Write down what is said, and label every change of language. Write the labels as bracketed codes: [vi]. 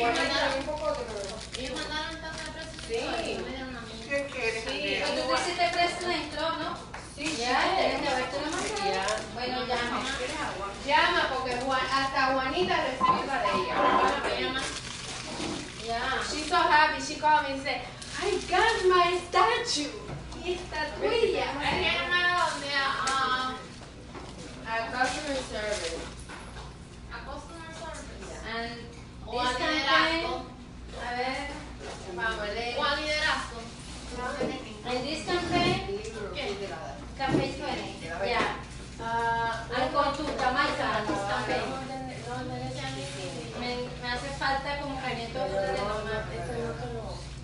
[es] Un poco de todo. Ellos mandaron tanta presentación. Sí. Me dieron a mí. ¿Qué quieres? Sí. Pero tú te hiciste presidente, ¿no? Sí, Ya, tienes que haberte lo mandado. Ya. Bueno, llama. Llama porque hasta Juanita recibió la de ella. Ya. [en] She she's so happy. She called me and said, I got my statue. Estatuilla. A customer service. And This campaign, [es] a ver, vamos, lee. [en] And this campaign, campaign 20, yeah. I'm going to Jamaica, this campaign. [es] Me hace falta como $500 nomás.